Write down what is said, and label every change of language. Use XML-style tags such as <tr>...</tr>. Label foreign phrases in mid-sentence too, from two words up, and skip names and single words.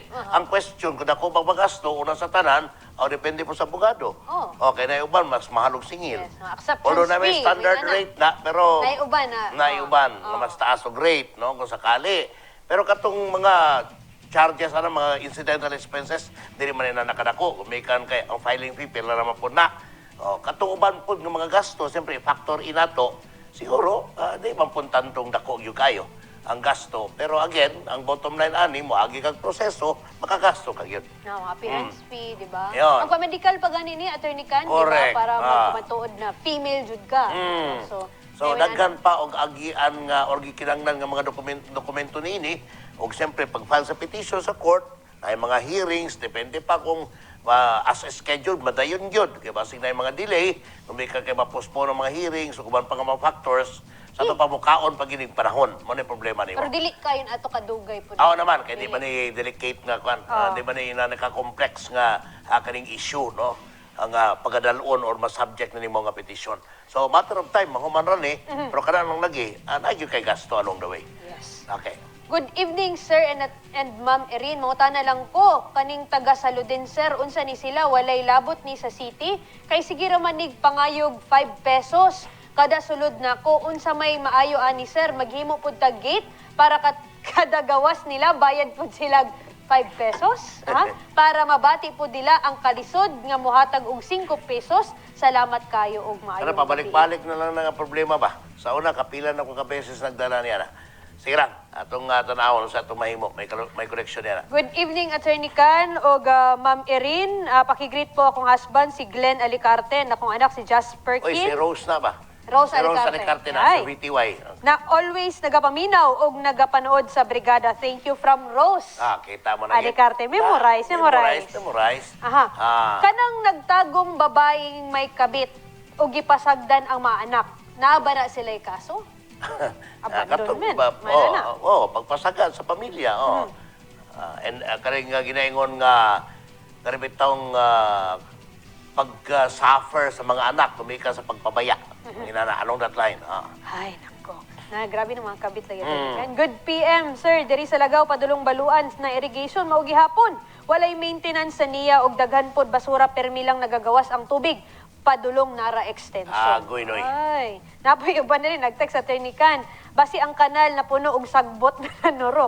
<ceb>Ang question, kung ako bang magasto, una sa tanan, depende po sa abogado. Okay, na uban, mas mahalog singil.</ceb> <en>Yes, acceptance Although na may fee, standard</en> <ceb>may rate na, pero Naiuban na. naiuban, na mas taas og rate, no, kung sakali. Pero katong mga charges, mga</ceb> <en>incidental expenses,</en> <ceb>dili man na nakadako. Kumikan kay ang</ceb> <en>filing fee,</en> <ceb>pila naman po na. Katong uban po ng mga gasto, siyempre,</ceb> <en>factor in</en> <ceb>ato, siguro, di man po tantong dako yung kayo ang gasto. Pero again, ang</ceb> <en>bottom line</en> <ceb>ani mo, agi kag proseso, makagasto kag yun. No,</ceb> <en>appearance fee,</en> <ceb>di ba? Yun. Ang pa-medical pa gani ni Attorney Can, di ba?</ceb> <en>Correct.</en> <ceb>Para magkumatuod na female jud ka. So, daghan pa og agian nga or gikinanglan nga mga dokumento niini og siyempre pag-file sa petition sa court, ay mga hearings, depende pa kung</ceb> <en>as scheduled,</en> <ceb>madayon yun. Kaya basig na yung mga delay, kung may kay ma-postpone ang mga hearings, o kuman pa nga mga factors, sa ito pa mukaon pag ining panahon. Mo na yung problema ni mo. Pero dili kayo ato kadugay po. Oo naman, kaya di ba ni delicate nga, di ba ni naka-complex nga kaning issue, no? Ang pagkadalon or mas-subject na ni mga petition.</ceb> <en>So, matter of time,</en> <ceb>mahuman rin pero kanang lagi, nagyo kay gasto</ceb> <en>along the way. Yes. Okay. Good evening, sir and Ma'am Erin.</en> <ceb>Mangutana lang ko, kaning taga Saluden, sir, unsa ni sila, walay labot ni sa city. Kay sige raman nig pangayog 5 pesos. Kada sulod na ko, unsa may maayo ani, sir, maghimo pud tag gate para kada gawas nila, bayad pud sila 5 pesos. Para mabati po nila ang kalisod nga muhatag og 5 pesos. Salamat kayo og maayo. Ano, pabalik-balik na lang nga problema ba? Sa una, kapila na ko ka beses nagdala niya na. Sige lang, atong tanawon sa itong mahimo, may correction niya na.</ceb> <en>Good evening, Attorney Can o Ma'am Erin.</en> <ceb>Pakigreet po akong husband, si Glenn Alicarte, na akong anak si Jasper Oy, si Kin. Rose na ba? Rose Si Rose Alicarte. Alicarte na, Ay. sa VTY. Na always nagapaminaw o nagapanood sa brigada.</ceb> <en>Thank you from Rose.</en> <ceb>Kita mo na yun.</ceb> <en>Alicarte. Memorize. Memorize. Aha.</en> <ceb>Kanang nagtagong babaeng may kabit o gipasagdan ang mga anak. Naaba na sila'y kaso? Abandonment. Pagpasagan sa pamilya. And karing ginaingon nga karibitong pag-suffer sa mga anak, tumika sa pagpabaya.</ceb> <en>Along that line.</en> <ceb>Ay, nako. Grabe ng mga kabit lagi.</ceb> <en>Good PM, sir.</en> <ceb>Diri sa Lagaw, padulong baluan na irrigation, maugi hapon. Walay maintenance sa niya og daghan pod basura permi lang nagagawas ang tubig. Padulong nara extension. Goy noy. Ay, napoy uban na rin nag-text sa Ternican. Basi ang kanal na puno og sagbot na nurok.</ceb>